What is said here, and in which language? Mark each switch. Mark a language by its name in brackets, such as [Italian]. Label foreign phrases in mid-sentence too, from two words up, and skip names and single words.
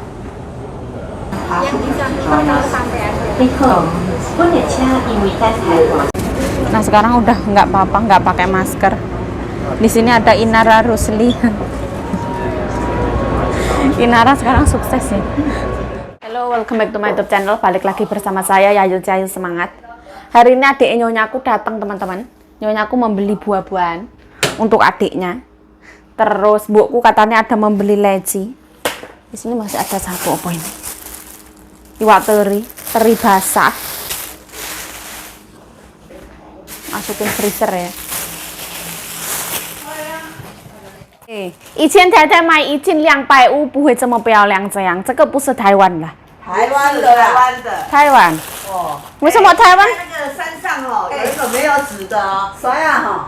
[Indonesian] Yang bisa nomor sampai Nah sekarang udah nggak apa-apa, nggak pakai masker. Di sini ada Inara Rusli. Inara sekarang sukses ya. Halo, [English] welcome back to my YouTube channel. [Indonesian] Balik lagi bersama saya Yayu Semangat. Hari ini adik nyonyaku datang teman-teman. Nyonyaku membeli buah-buahan untuk adiknya. Terus buku katanya ada membeli leci. Di sini masih ada satu apa ini? Iwak teri basah. Masukin freezer ya. [Chinese] 以前太太买1250不会这么漂亮这样，这个不是台湾的。台湾的啦，台湾。哦。为什么台湾？那个山上哦，有一个没有籽的哦，啥呀哈？